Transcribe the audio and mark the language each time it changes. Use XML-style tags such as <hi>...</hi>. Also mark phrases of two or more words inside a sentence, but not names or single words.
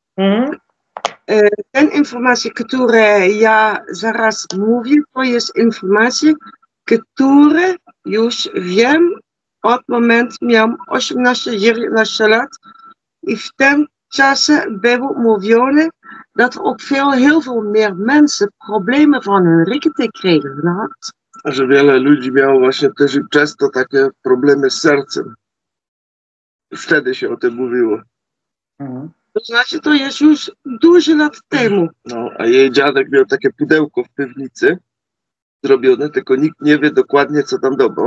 <pl>Te informacje, które ja zaraz mówię, to jest informacje, które już wiem od momentu, miałem 18-19 lat i w tym czasie było mówione,</pl> <nl>dat er ook heel veel meer mensen problemen van hun ricketen kregen.</nl> <pl>Że wiele ludzi miało właśnie też i często takie problemy z sercem. Wtedy się o tym mówiło. To znaczy, to jest już dużo lat temu. No, a jej dziadek miał takie pudełko w piwnicy zrobione, tylko nikt nie wie dokładnie, co tam dobro.</pl>